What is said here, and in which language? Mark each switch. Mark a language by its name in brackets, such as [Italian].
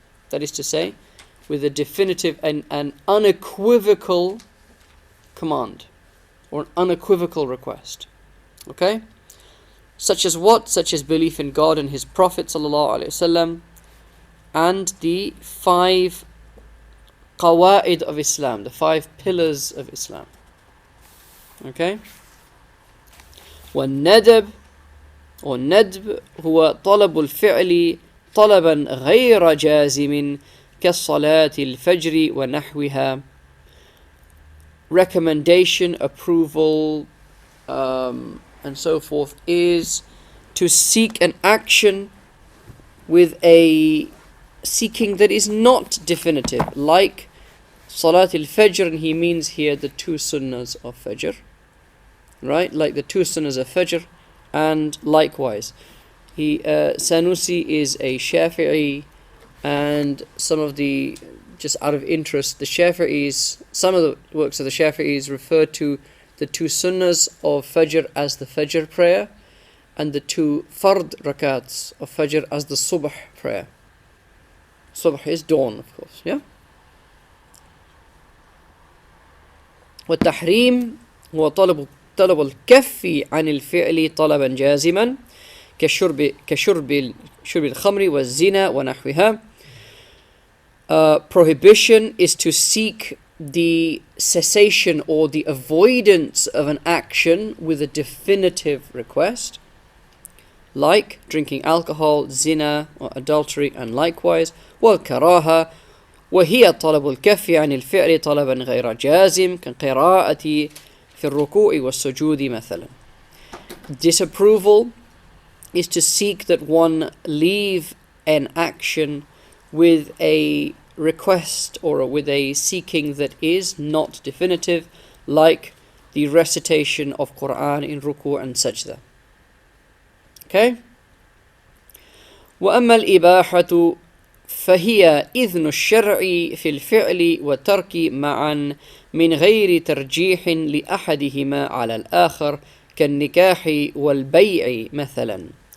[English] That is to say, with a definitive and an unequivocal command or an unequivocal request. Okay? Such as what? Such as belief in God and His Prophet ﷺ, and the 5 qawaid of Islam, the 5 pillars of Islam. Okay? [Arabic] والندب والندب هو طلب الفعل طلبا غير جازم كالصلاة الفجر ونحوها. [English] Recommendation, approval, and so forth, is to seek an action with a seeking that is not definitive, like Salat al-Fajr, and he means here the 2 sunnahs of Fajr, right? Like the 2 sunnahs of Fajr, and likewise, Sanusi is a Shafi'i, and some of the, just out of interest, the Shafi'is, some of the works of the Shafi'is refer to the 2 sunnahs of Fajr as the Fajr prayer, and the 2 fard rakats of Fajr as the Subh prayer. Subh is dawn, of course, yeah? [Arabic] والتحريم هو طلب الكف عن الفعل طلبا جازما كشرب الخمر والزنا ونحوها. [English] Prohibition is to seek the cessation or the avoidance of an action with a definitive request, like drinking alcohol, zina, or adultery, and likewise. [Arabic] والكراهة وهي طلب الكف عن الفعل طلبا غير جازم كقراءة في الركوع والسجود مثلا. [English] Disapproval is to seek that one leave an action with a request or with a seeking that is not definitive, like the recitation of Quran in ruku' and sajda. Okay? [Arabic] وأما الإباحة فهي إذن الشرع في الفعل والترك معا من غير ترجيح لأحدهما على الآخر كالنكاح والبيع مثلا.